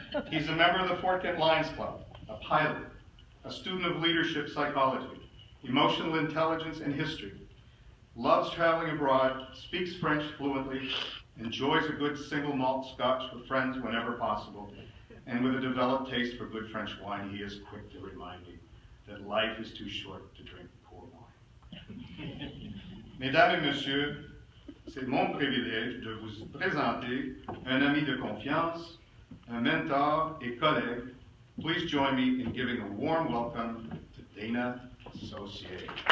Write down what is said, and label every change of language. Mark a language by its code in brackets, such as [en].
[en] He's a member of the Fort Kent Lions Club, a pilot, a student of leadership psychology, emotional intelligence, and history, loves traveling abroad, speaks French fluently, enjoys a good single malt scotch with friends whenever possible, and with a developed taste for good French wine, he is quick to remind me that life is too short to drink poor wine. [fr] Mesdames et messieurs, c'est mon privilège de vous présenter un ami de confiance, un mentor et collègue. [en] Please join me in giving a warm welcome to Dana Saucier.